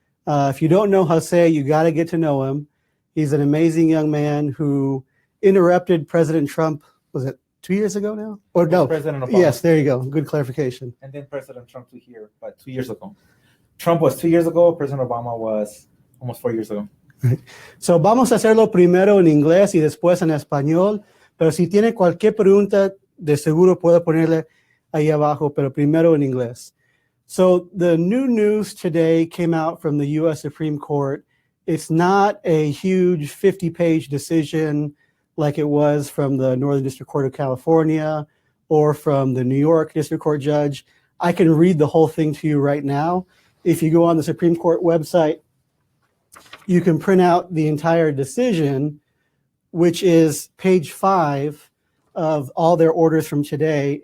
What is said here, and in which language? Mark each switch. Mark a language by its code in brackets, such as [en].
[en] If you don't know Jose, you got to get to know him. He's an amazing young man who interrupted President Trump, was it 2 years ago now? Or no? President Obama. Yes, there you go. Good clarification. And then President Trump to here, but 2 years ago. Trump was 2 years ago. President Obama was almost 4 years ago. [es] So vamos a hacerlo primero en inglés y después en español. Pero si tiene cualquier pregunta, de seguro puedo ponerle ahí abajo, pero primero en inglés. [en] So the new news today came out from the U.S. Supreme Court. It's not a huge 50-page decision like it was from the Northern District Court of California or from the New York District Court judge. I can read the whole thing to you right now. If you go on the Supreme Court website, you can print out the entire decision, which is page 5 of all their orders from today.